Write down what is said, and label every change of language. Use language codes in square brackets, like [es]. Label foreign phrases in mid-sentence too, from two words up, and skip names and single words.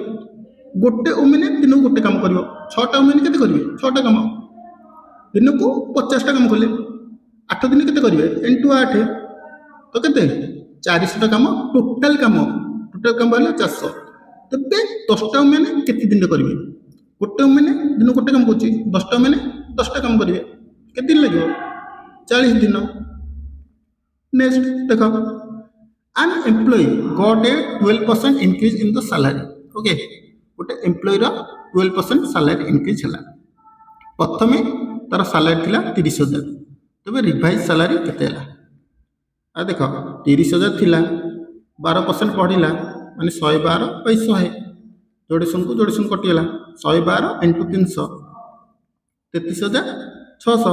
[or] ଗୋଟେ ଓମେନ୍ ଦିନକୁ ଗୋଟେ କାମ କରିବ 6ଟା ଓମେନ୍ କେତେ କରିବେ 6ଟା କାମ ଦିନକୁ 50ଟା କାମ କଲେ 8 ଦିନ କେତେ କରିବେ ଇଣ୍ଟୁ 8 ତ କେତେ 400ଟା କାମ ଟୋଟାଲ କାମ ହେଲେ 400। ତେବେ 10ଟା ଓମେନ୍ କେତେ ଦିନରେ କରିବେ ଗୋଟେ ଓମେନ୍ ଦିନ ଗୋଟେ କାମ କରୁଛି 10ଟା ଓମେନ୍ 10ଟା କାମ କରିବେ କେତେ ଦିନ ଲାଗିବ 40 ଦିନ। ନେକ୍ସଟ ଦେଖ [en] an employee got a 12% increase in the salary [or] ଓକେ ଗୋଟେ ଏମ୍ପ୍ଲୟିର 12% [en] salary increase [or] ହେଲା। ପ୍ରଥମେ ତାର ସାଲାରୀ ଥିଲା 30,000 ତେବେ [en] revised salary [or] କେତେ ହେଲା ଆଉ ଦେଖ 30,000 ଥିଲା 12% ବଢ଼ିଲା ମାନେ 112/100 ଯୋଡ଼ିଶୂନ କଟିଗଲା 112 × 300 33,600।